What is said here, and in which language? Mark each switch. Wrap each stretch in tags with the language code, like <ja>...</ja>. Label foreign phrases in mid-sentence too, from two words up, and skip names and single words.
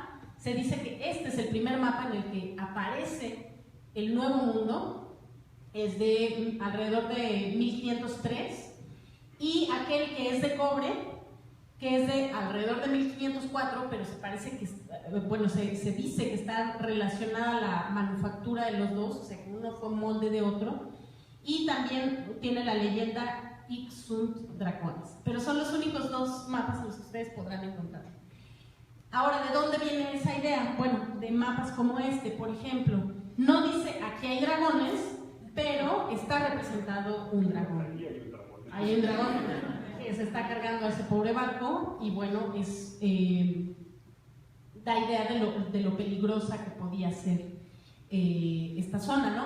<es>Se dice que este es el primer mapa en el que aparece el Nuevo Mundo, es de alrededor de 1503, y aquel que es de cobre, que es de alrededor de 1504, pero se parece que, bueno, se dice que está relacionada la manufactura de los dos, o sea, que uno fue molde de otro, y también tiene la leyenda</es> <la>hic sunt dracones,</la> <es>pero son los únicos 2 mapas en los que ustedes podrán encontrar. Ahora, ¿de dónde viene esa idea? Bueno, de mapas como este, por ejemplo, no dice aquí hay dragones, pero está representado un dragón. Hay un dragón que se está cargando a ese pobre barco y bueno, da idea de lo peligrosa que podía ser esta zona, ¿no?</es>